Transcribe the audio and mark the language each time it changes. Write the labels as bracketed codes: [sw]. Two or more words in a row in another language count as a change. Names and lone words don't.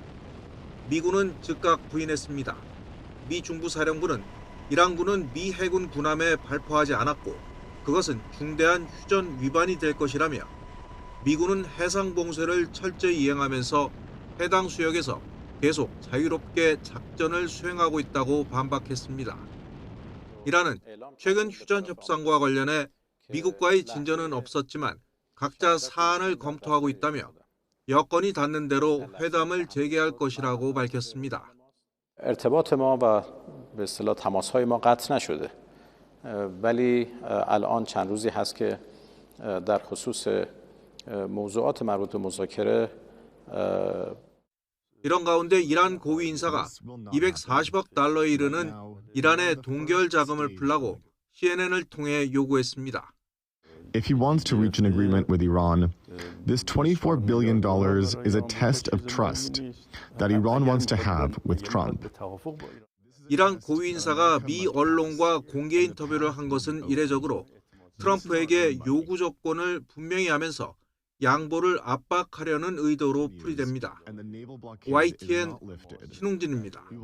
[ko] 미군은 즉각 부인했습니다. 미 중부사령부는 이란군은 미 해군 군함에 발포하지 않았고 그것은 중대한 휴전 위반이 될 것이라며 미군은 해상 봉쇄를 철저히 이행하면서 해당 수역에서 계속 자유롭게 작전을 수행하고 있다고 반박했습니다. 이란은 최근 휴전 협상과 관련해 미국과의 진전은 없었지만 각자 사안을 검토하고 있다며 여건이 닿는 대로 회담을 재개할 것이라고 밝혔습니다. [fa] ارتباط ما و به اصطلاح تماس‌های ما قطع نشده. ولی الان چند روزی هست که در خصوص موضوعات مربوط به مذاکره [ko] 이런 가운데 이란 고위 인사가 240억 달러에 이르는 이란의 동결 자금을 풀라고 CNN을 통해 요구했습니다. [en] If he wants to reach an agreement with Iran, this $24 billion is a test of trust that Iran wants to have with Trump. [ko] 이란 고위 인사가 미 언론과 공개 인터뷰를 한 것은 이례적으로 트럼프에게 요구 조건을 분명히 하면서 양보를 압박하려는 의도로 풀이됩니다. YTN 신웅진입니다.